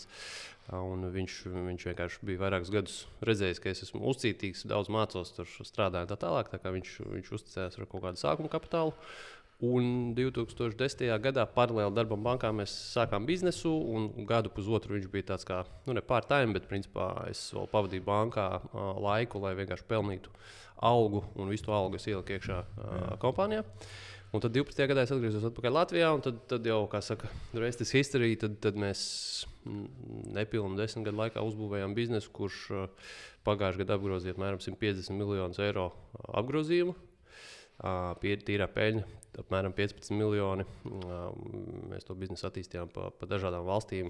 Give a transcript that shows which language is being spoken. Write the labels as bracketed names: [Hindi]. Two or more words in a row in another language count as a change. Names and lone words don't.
[Latvian] Un viņš vienkārši bija vairākus gadus redzējis, ka es esmu uzcītīgs, daudz mācos, tur strādāju tā tālāk. Tā kā viņš uzticējās ar kaut kādu sākuma kapitālu. Un 2010. gadā paralēli darbam bankā mēs sākām biznesu, un gadu pusotru viņš bija tāds kā, ne part-time, bet principā es vēl pavadīju bankā laiku, lai vienkārši pelnītu algu, un visu to algu es ieliku iekšā kompānijā. Un tad 12. gadā es atgriezos atpakaļ Latvijā, un tad jau, kā saka, [English] rest is history, [Latvian] tad mēs nepilnu 10 gadu laikā uzbūvējām biznesu, kurš pagājušajā gadā apgrozīja apmēram 150 miljonus eiro apgrozījumu. Tīrā peļņa apmēram 15 miljoni. Mēs to biznesu attīstījām pa dažādām valstīm.